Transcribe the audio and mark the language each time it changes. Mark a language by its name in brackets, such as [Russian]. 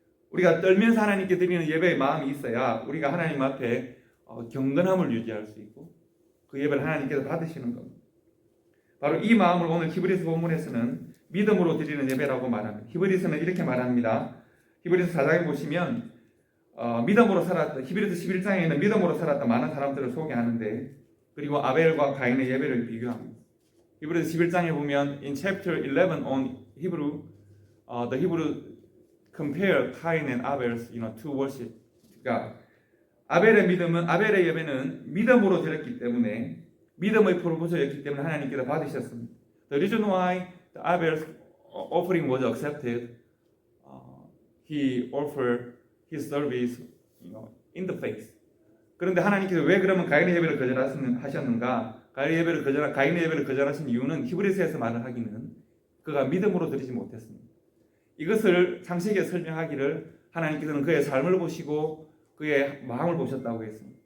[Korean] 우리가 떨면서 하나님께 드리는 예배의 마음이 있어야 우리가 하나님 앞에 경건함을 유지할 수 있고 그 예배를 하나님께서 받으시는 겁니다. 바로 이 마음을 오늘 히브리서 본문에서는 믿음으로 드리는 예배라고 말합니다. 히브리서는 이렇게 말합니다. 히브리서 4장에 보시면 믿음으로 살았던 히브리서 11장에는 믿음으로 살았던 많은 사람들을 소개하는데 그리고 아벨과 가인의 예배를 비교합니다. 히브리서 11장에 보면 [English] in chapter 11 on Hebrew, the Hebrew compare Cain and Abel's to worship. [Korean] 그러니까 아벨의 예배는 믿음으로 드렸기 때문에 믿음의 프로포즈였기 때문에 하나님께서 받으셨습니다. [English] The reason why the Abel's offering was accepted, he offered his service, in the faith. [Korean] 그런데 하나님께서 왜 그러면 가인의 예배를 거절하셨는가? 가인의 예배를 거절하신 이유는 히브리서에서 말을 하기는 그가 믿음으로 드리지 못했습니다. 이것을 창세기에 설명하기를 하나님께서는 그의 삶을 보시고 그의 마음을 보셨다고 했습니다.